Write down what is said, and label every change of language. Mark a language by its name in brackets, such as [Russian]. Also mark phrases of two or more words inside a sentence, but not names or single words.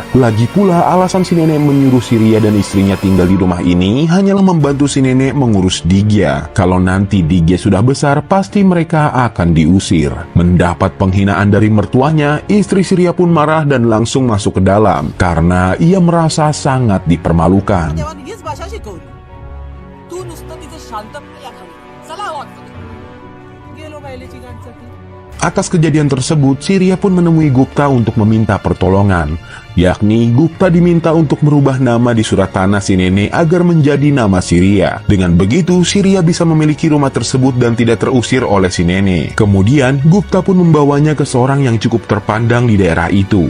[Indonesian] Lagi pula, alasan si nenek menyuruh Siria dan istrinya tinggal di rumah ini hanyalah membantu si nenek mengurus Digya. Kalau nanti Digya sudah besar, pasti mereka akan diusir. Mendapat penghinaan dari mertuanya, istri Siria pun marah dan langsung masuk ke dalam karena ia merasa sangat dipermalukan. [Marathi] तू नुसतं तिथे शांत या खाली चला वाटतं गेलो काय चिकांसाठी. [Indonesian] Atas kejadian tersebut, Surya pun menemui Gupta untuk meminta pertolongan. Yakni Gupta diminta untuk merubah nama di surat tanah si nenek agar menjadi nama Surya. Dengan begitu, Surya bisa memiliki rumah tersebut dan tidak terusir oleh si nenek. Kemudian, Gupta pun membawanya ke seorang yang cukup terpandang di daerah itu.